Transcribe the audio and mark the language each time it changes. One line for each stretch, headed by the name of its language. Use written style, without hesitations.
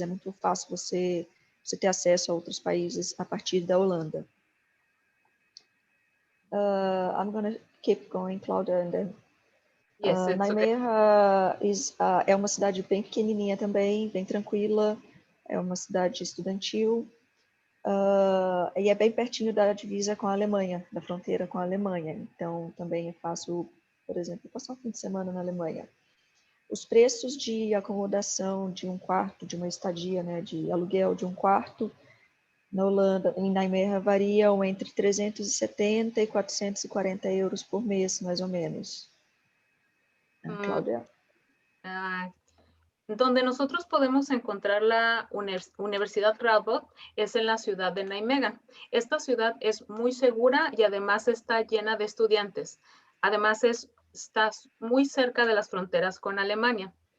Portuguese: É muito fácil você ter acesso a outros países a partir da Holanda.
English: I'm going to keep going, Claudia, and then Yes,
Portuguese: Nijmegen é uma cidade bem pequenininha também, bem tranquila, é uma cidade estudantil e é bem pertinho da divisa com a Alemanha, da fronteira com a Alemanha, então também é fácil, por exemplo, passar um fim de semana na Alemanha. Os preços de acomodação de um quarto, de uma estadia, né, de aluguel de um quarto, na Holanda, em Nijmegen, variam entre 370 e 440 euros por mês, mais ou menos. Claudia.
Spanish: Donde nosotros podemos encontrar la Universidad Radboud es en la ciudad de Nijmegen. Esta ciudad es muy segura y además está llena de estudiantes. Además está muy cerca de las fronteras con Alemania.